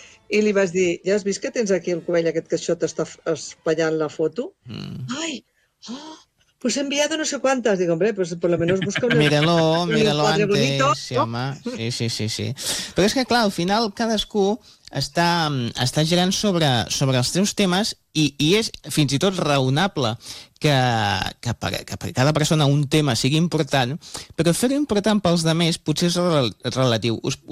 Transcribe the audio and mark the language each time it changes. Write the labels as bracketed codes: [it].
[ca] I li vaig dir, ja has vist que tens aquí el cubell aquest que això t'està espatllant la foto? Mm. [es] Ai, pues he enviado no sé [ca] quantes. Dic, [es] hombre, pues por lo menos busca un... Míralo antes, bonito, sí, no? [ca] Home. [es] Sí, sí, sí, sí. [ca] Però és que, clar, al final cadascú està girant sobre els teus temes i és fins i tot raonable que per cada persona un tema sigui important, però fer-ho important pels altres potser és relatiu.